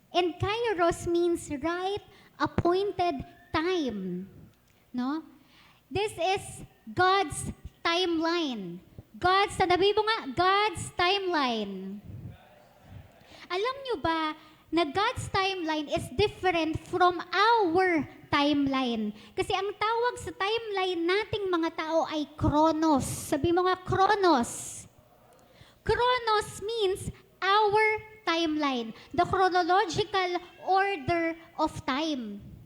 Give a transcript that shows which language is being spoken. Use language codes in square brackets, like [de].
[en] And kairos means right appointed time. No? This is God's timeline. [tl] Sabi mo nga, [en] God's timeline. [tl] Alam nyo ba na [en] God's timeline is different from our timeline? [tl] Kasi ang tawag sa timeline nating mga tao ay Chronos. Sabi mo nga, Chronos. [en] Chronos means our timeline, the chronological order of time.